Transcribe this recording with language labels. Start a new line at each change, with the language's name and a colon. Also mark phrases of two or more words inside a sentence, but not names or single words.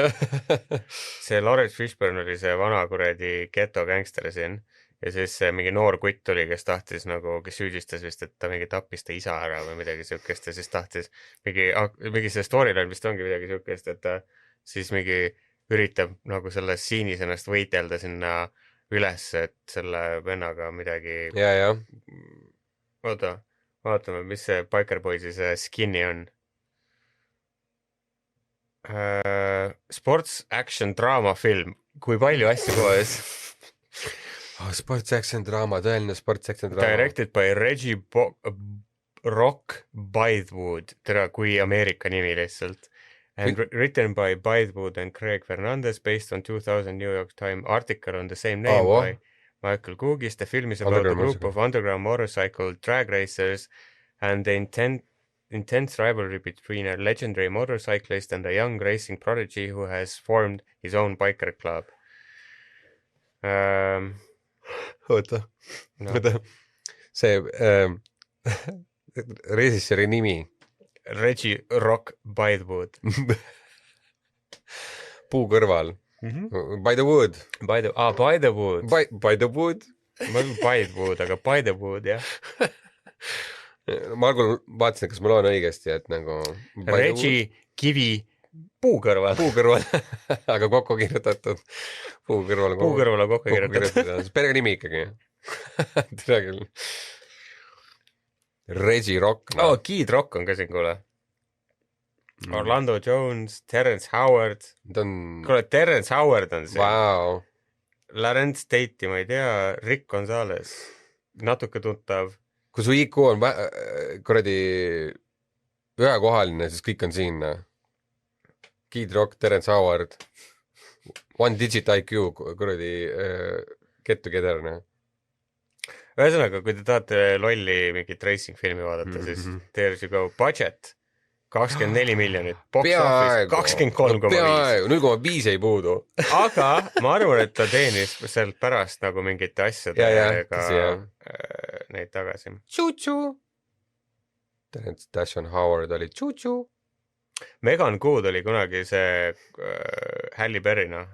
Estonian: see Lawrence Fishburne oli see vana kuradi geto gängster siin ja siis see mingi noor kutt tuli , kes tahtis nagu , kes süüdistas vist , et ta mingi tappis ta isa ära või midagi siukest ja siis tahtis mingi see storyline vist ongi midagi siukest , et ta siis mingi üritab nagu selles siinis ennast võidelda sinna üles , et selle vennaga midagi . ja . oota , vaatame , mis see Biker Boysi see skinny on .
English: Sports action
Estonian: draama film , kui palju asju koos .
English: Sports action
Estonian: draama , tõeline
English: sports action
Estonian: draama .
English: Directed by
Estonian: Reggie Rock Bythewood , tere , kui Ameerika nimi lihtsalt .
English: And written by Bythewood and Craig Fernandez based on 2000 New York Times article on the same name by Michael Googis. The film is about a group of underground motorcycle drag racers and the intense rivalry between a legendary motorcyclist and a young racing prodigy who has formed his own biker club.
Estonian: oota , see režissööri nimi . Reggie Rock Bythewood . puu kõrval .
English: By the wood . By the wood . By the wood . ma olen Bythewood , aga By the wood , jah . ma algul vaatasin , kas ma loen õigesti , et nagu . Reggie Kivi puu kõrval . puu kõrval , aga kokku kirjutatud . puu kõrval . puu kõrval on kokku kirjutatud . see perega nimi ikkagi . tere küll . Reggie Rock . Kid Rock on ka siin , kuule . Orlando Jones , Terrence Howard . ta on , kuule , Terrence Howard on siin . vau , Larenz Tate'i ma ei tea , Rick Gonzalez , natuke tuttav . kui su IQ on kuradi ühekohaline , siis kõik on siin . Kid Rock , Terrence Howard , One Digit IQ , kuradi Get Together . ühesõnaga , kui te tahate lolli mingit racing filmi vaadata , siis there you go , budget 24 miljonit , box office 23,5 . peaaegu , 0,5 ei puudu . aga ma arvan , et ta teenis sealt pärast nagu mingite asjadega tõsi, jah. neid tagasi . Tšu-tšu . Terence Dashon Howard oli tšu-tšu . Megan Good oli kunagi see Halle Berry , noh ,